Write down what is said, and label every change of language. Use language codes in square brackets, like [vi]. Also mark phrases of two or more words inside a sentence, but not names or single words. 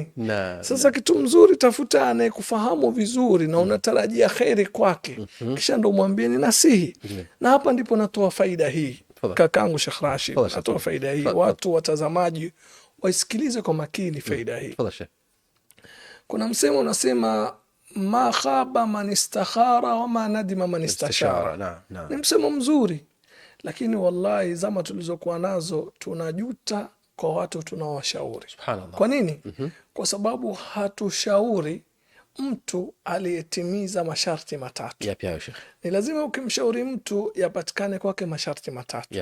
[sw] Sasa kitu mzuri, tafuta anayekufahamu vizuri na unatarajia khairi kwake, kisha ndo mwambie ni nasihi. Na hapa ndipo natoa faida hii. Kakangu Sheikh Rashid, natoa faida hii. Watu watazamaji waisikilize kwa makini faida hii. Kuna msemo unasema [ar] ما خاب من استخار وما ندم من استشار. [sw] Ni msemo mzuri, lakini wallahi zama tulizokuwa nazo tunajuta kwa watu tunawashauri. Kwa nini? Kwa sababu hatushauri mtu aliyetimiza masharti matatu. Ni lazima ukimshauri mtu yapatikane kwake masharti matatu.